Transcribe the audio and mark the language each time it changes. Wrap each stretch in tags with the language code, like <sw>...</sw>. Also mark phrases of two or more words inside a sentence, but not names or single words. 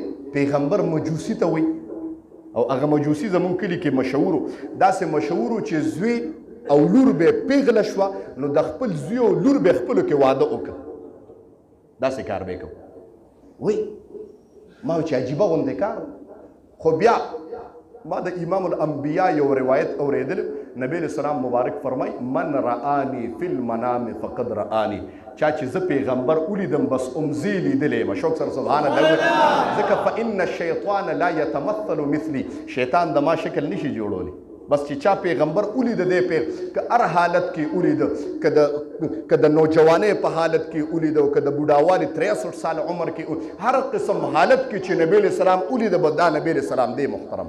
<ps>پیغمبر مجوسي ته وایي او هغه مجوسي زمونږ کلي کې مشهورو، داسې مشهورو چې زوی او لور به پیغله شوه نو د خپل زوی او لور به خپلو کې واده وکړه. داسې کار به یې کوم. وایي ما وایي چې عجیبه غوندې کار. خو بیا ما د امام الانبیا یو روایت اورېدلی. نبی علیه السلام مبارک فرمای</ps> <ar>من رآني فی المنام فقد رآني.</ar> <ps>چا چې زه پیغمبر ولیدم بس امزی لیدلی یم. شوق سره</ps> <ar>سبحان الله. ځکه فإن الشیطان لا یتمثل مثلي.</ar> <ps>شیطان د ما شکل نشي جوړولی. بس چې چا پیغمبر ولید دی که هر حالت کې ولید، که د نوجوانۍ په حالت کې ولید او که د بوډاوالي 63 سال عمر کې هر قسم حالت کې چې نبی علیه السلام ولید به دا نبی علیه السلام دی محترم.</ps>